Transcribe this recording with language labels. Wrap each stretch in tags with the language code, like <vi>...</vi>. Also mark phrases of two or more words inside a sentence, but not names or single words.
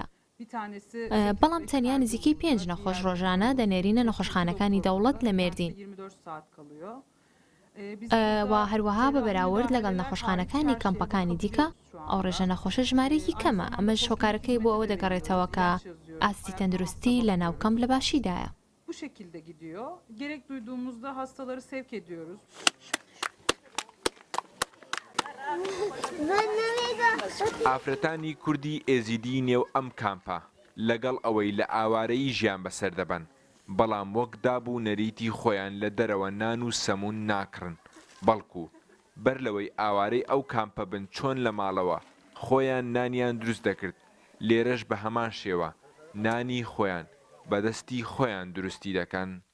<ckb>بەڵام تەنیا نزیکەی 5 نەخۆش ڕۆژانە دەنێرینە نەخۆشخانەکانی دەوڵەت لە مێردین. وا هەروەها بە بەراورد لەگەڵ نەخۆشخانەکانی کەمپەکانی دیکە ئەو ڕێژە نەخۆشە ژمارەیەکی کەمە. ئەمەش هۆکارەکەی بۆ ئەوە دەگەڕێتەوە کە ئاستی تەندروستی لە ناو کەمپ لە باشیدایە.</ckb> <tr>Bu şekilde gidiyor. Gerek duyduğumuzda hastaları sevk ediyoruz.</tr> <ckb>ئافرەتانی کوردی ئێزیدی نێو ئەم کامپە لەگەڵ ئەوەی لە ئاوارەی ژیان بەسەر دەبەن، بەڵام وەک دابوو نەریتی خۆیان لە دەرەوە نان و سەمون ناکڕن، بەڵکو بەر لەوەی ئاوارەی ئەو کامپە بن چۆن لە ماڵەوە خۆیان نانیان دروست دەکرد، لێرەش بە هەمان شێوە نانی خۆیان بەدەستی خۆیان دروستی دەکەن.</ckb>